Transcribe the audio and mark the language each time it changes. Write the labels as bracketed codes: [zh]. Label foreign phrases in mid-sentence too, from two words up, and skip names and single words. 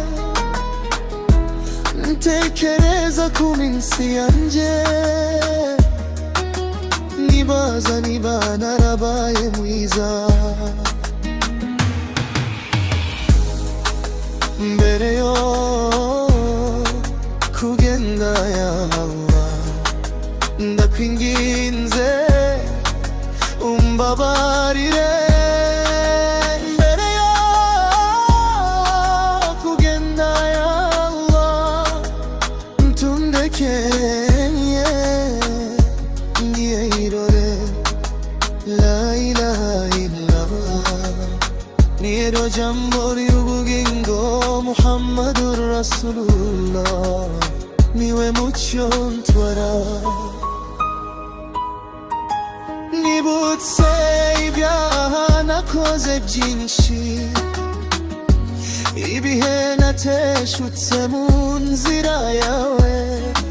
[rw] Ntekereza ku minsi yanjye, nibaza niba narabaye mwiza. Mbere yo kugenda [ar] يا الله [rw] ndakwinginze umbabarire. [ar] لا إله إلا الله [rw] niro jambo ry'ubugingo [ar] محمد رسول الله [rw] niwe mucyo ntwara. Nibutse ibyaha nakoze byinshi, ibihe nateshutse mu nzira yawe.